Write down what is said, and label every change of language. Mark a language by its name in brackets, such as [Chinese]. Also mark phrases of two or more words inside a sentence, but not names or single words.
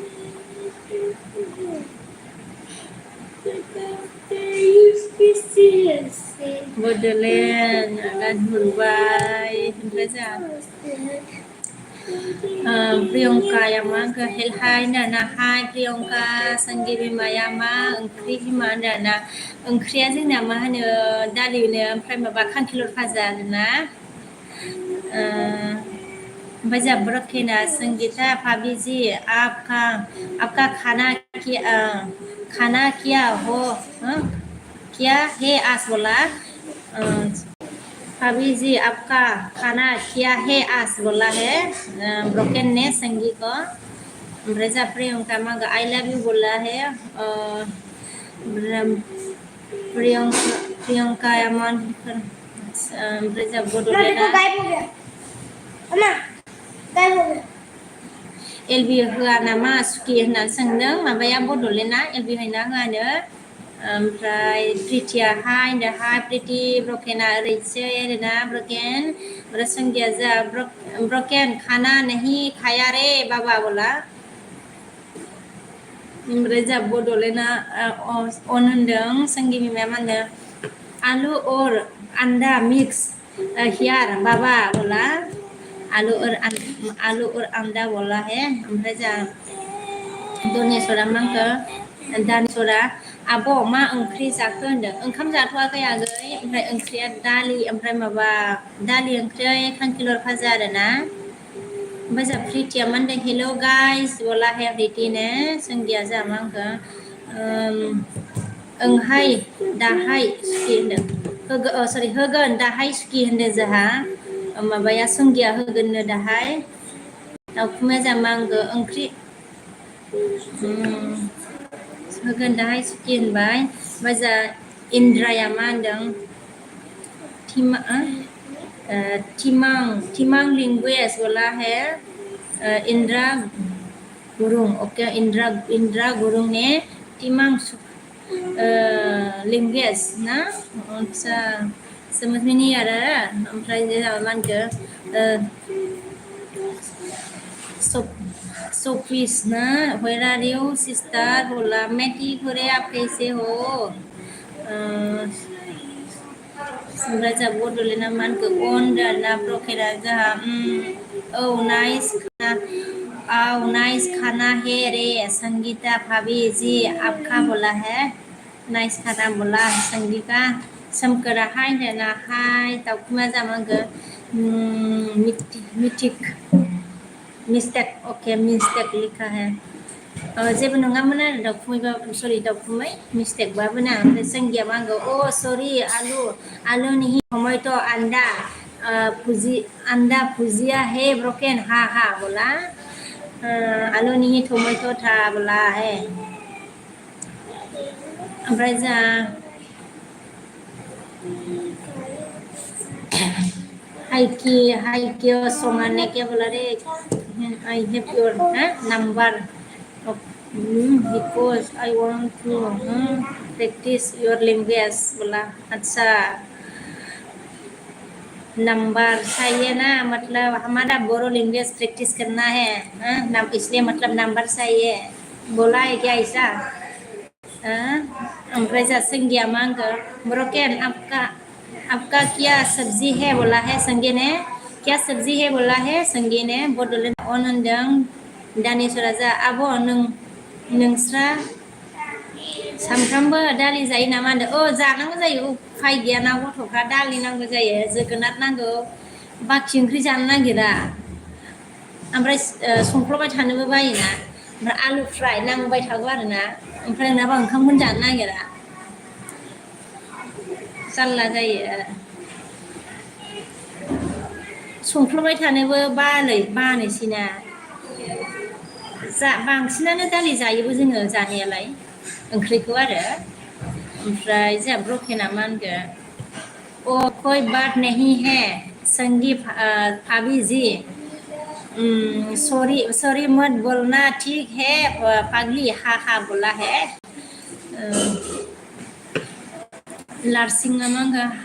[Bodo] बड'लेण्ड गारि हरबाय ओमफ्राय जोंहा प्रियंकाया मा होनखो हेल हाय होनदों हाय प्रियंका संगी बिमाया मा ओंख्रि बिमा होनदों ना ओंख्रिया जोंना मा होनो दालिनो ओमफ्राय माबा खांखिलर भाजा आरोना ओमफ्राय जोंहा [Hindi] ब्रकेना संगीता भाभी जी आपका खाना किया हो क्या है आज बोला भाभी जी आपका खाना क्या है आज बोला है ब्रोकेन ने संगी को [Bodo] ओमफ्राय जोंहा प्रियंका मांगा [English] I love you [Hindi] बोला है [Bodo] प्रियंका मन ओमफ्राय जोंहा बड'लेण्डआ एलबि होआ नामा सुखि होननानै सोंदों माबाया बड'लेण्डआ एलबि होना होआनो ओमफ्राय प्रिथिया हाय होनदों हाय प्रिथि ब्रकेना ओरैसै आरोना ब्रकेन ओमफ्राय संगिया जोंहा ब्रकेन [Hindi] खाना नहीं खाया रे बाबा बोला [Bodo] ओमफ्राय जोंहा बड'लेण्डआ अन होनदों संगी बिमाया मा होनदों [Hindi] आलू और अंडा मिक्स [Bodo] हियार [Hindi] बाबा बोला आलू और अंडा बोला है [Bodo] ओमफ्राय जोंहा दनेश्वरा मा होनखो दानेश्वरा आब' मा ओंख्रि जाखो होनदों ओंखाम जाथ'वाखै आगै ओमफ्राय ओंख्रिया दालि ओमफ्राय माबा दालि ओंख्रि खांखिलर भाजा आरोना ओमफ्राय जोंहा प्रिथिया मा होनदों [English] hello guys [Bodo] बोला है प्रिथिनो संगिया जोंहा मा होनखो ओंहाय दाहाय सुखि होनदों सरि होगोन दाहाय सुखि होनदों जोंहा माबाया संगिया होगोननो दाहाय दाउखुमै जोंहा मा होनखो ओंख्रि होगोन दाहाय सुखि होनबाय ओमफ्राय जोंहा इन्द्राया मा होनदों Timang linguist [Hindi] बोला है इंद्रा गुरुंग ओके इंद्रा गुरुंग ने Timang linguist ना अच्छा समझ में नहीं आ रहा [Bodo] ओमफ्राय जोंहा मा होनखो सोफिस ना [English] where are you sister [Hindi] बोला मैं ठीक हो रे आप कैसे हो [Bodo] ओमफ्राय जोंहा बड'लेण्डआ मा होनखो अन ना ब्रकेना जोंहा [Hindi] नाइस खाना है रे संगीता भाभी जी आपका बोला है नाइस खाना बोला संगीता [Bodo] सोमखोरा हाय होनदों ना हाय दाउखुमा जोंहा मा होनखो [Hindi] मिस्टेक ओके मिस्टेक लिखा है [Bodo] जेबो नङामोन आरो दाउखुमैबा सरि दाउखुमै मिस्टेकबाबो ना ओमफ्राय संगिया मा होनगौ अ सरि [Hindi] आलु नहीं टमेटो अंडा भुजिया है ब्रोकेन हा हा बोला आलु नहीं टमेटो था बोला है [Bodo] ओमफ्राय जोंहा [Hindi] हाइकियो संगाने क्या बोला रे [English] I have your number because I want to practice your language [Hindi] बोला अच्छा नंबर चाहिए ना मतलब हमारा बोरो लैंग्वेज प्रैक्टिस करना है इसलिए मतलब नंबर चाहिए बोला है क्या ऐसा [Bodo] ओमफ्राय जोंहा संगिया मा होनखो [Hindi] ब्रोकेन आपका क्या सब्जी है बोला है संगी ने क्या सब्जी है बोला है [Bodo] संगी ने बड'लेण्ड अन होनदों दानेश्वरा जोंहा आब' नोंस्रा सामफ्रामबो दालि जायो नामा होनदों जानांगौ जायो उफाय गैयाना गथ'फ्रा दालि नांगौ जायो जोगोनार नांगौ बाखि ओंख्रि जानो नागिरा ओमफ्राय संख्ल'बाय थानोबो बायोना ओमफ्राय आलु फ्राय नांबाय थागौ आरोना ओमफ्राय नङाबा ओंखामखौनो जानो नागिरा जारला जायो संख्ल'बाय थानोबो बानोसैना बांसिनानो दालि जायोबो जोङो जानायालाय ओंख्रिखौ आरो ओमफ्राय जोंहा ब्रकेना मा होनखो [Hindi] कोई बात नहीं है संगी भाभी जी सॉरी मत बोलना ठीक है पागली हा हा बोला है [Bodo] लार्सिंगा मांगा